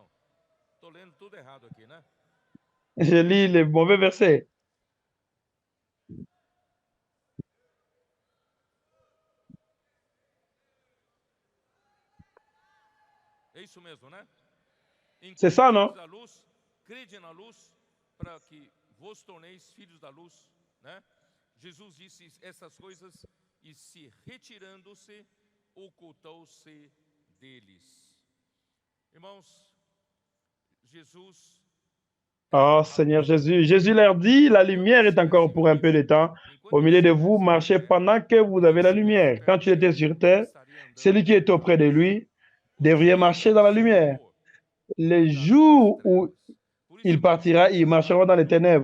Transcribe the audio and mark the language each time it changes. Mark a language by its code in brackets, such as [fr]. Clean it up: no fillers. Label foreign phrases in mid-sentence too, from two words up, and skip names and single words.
[fr] Je lis les mauvais versets. C'est ça, non? [pt] Jesus disse essas coisas e se retirando-se, ocultou-se deles. Irmãos, Jesus. [fr] Oh Seigneur Jésus, Jésus leur dit, la lumière est encore pour un peu de temps. Au milieu de vous, marchez pendant que vous avez la lumière. Quand tu étais sur terre, celui qui est auprès de lui devrait marcher dans la lumière. Les jours où il partira, ils marcheront dans les ténèbres.